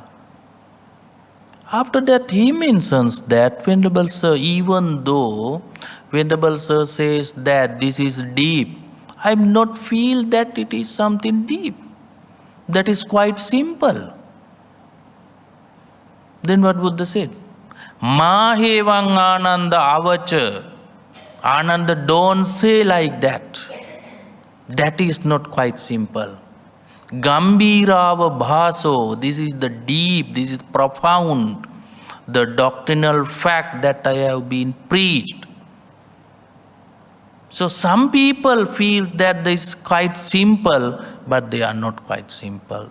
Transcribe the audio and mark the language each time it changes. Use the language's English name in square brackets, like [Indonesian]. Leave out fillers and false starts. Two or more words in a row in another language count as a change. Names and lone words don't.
[English] After that, he mentions that Venerable Sir, even though Venerable Sir says that this is deep, I do not feel that it is something deep. That is quite simple. Then what Buddha said? [Pali] Mahevang Ananda avacha. [English] Ananda, don't say like that. That is not quite simple. [Pali] Gambhirava bhaso, [English] this is the deep, this is profound, the doctrinal fact that I have been preached. So some people feel that this is quite simple, but they are not quite simple.